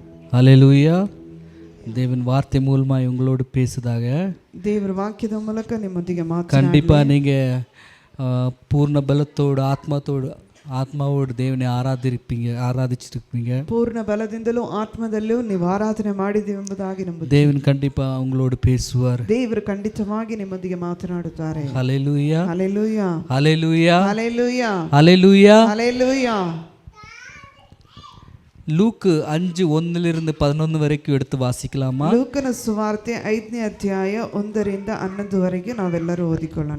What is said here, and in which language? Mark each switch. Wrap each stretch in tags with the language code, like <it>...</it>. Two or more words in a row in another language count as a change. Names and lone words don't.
<ta>ஹல்லேலூயா. தேவன் வார்த்தை மூலமாக உங்களோடு பேசுதாக.</ta> <kn>ದೇವರ ವಾಕ್ಯದ ಮೂಲಕ ನಿಮ್ಮೊಂದಿಗೆ ಮಾತನಾಡಲಿ.</kn> <ta>கண்டிப்பாக நீங்கள் பூர்ண பலத்தோடு ஆத்மாவோடு தேவனை ஆராதிச்சிருப்பீங்க.</ta> <kn>ಪೂರ್ಣ ಬಲದಿಂದಲೂ ಆತ್ಮದಲ್ಲೂ ನೀವು ಆರಾಧನೆ ಮಾಡಿದ್ದೀವಿ ಎಂಬುದಾಗಿ ನಂಬುತ್ತೇವೆ.</kn> <ta>தேவன் கண்டிப்பாக உங்களோடு பேசுவார்.</ta> <kn>ದೇವರು ಖಂಡಿತವಾಗಿ ನಿಮ್ಮೊಂದಿಗೆ ಮಾತನಾಡುತ್ತಾರೆ.</kn> <ta>ஹல்லேலூயா,</ta> <kn>ಹಲ್ಲೆಲೂಯಾ,</kn> <ta>ஹல்லேலூயா,</ta> <kn>ಹಲ್ಲೆಲೂಯಾ,</kn> <ta>ஹல்லேலூயா.</ta> <kn>ಹಲ್ಲೆಲೂಯಾ.</kn> <ta>லூக்கு 5:1-11 வரைக்கும் எடுத்து வாசிக்கலாமா?</ta> <kn>ಲೂಕನ ಸುವಾರ್ತೆ 5ನೇ ಅಧ್ಯಾಯ 1-11 ನಾವೆಲ್ಲರೂ ಓದಿಕೊಳ್ಳೋಣ.</kn>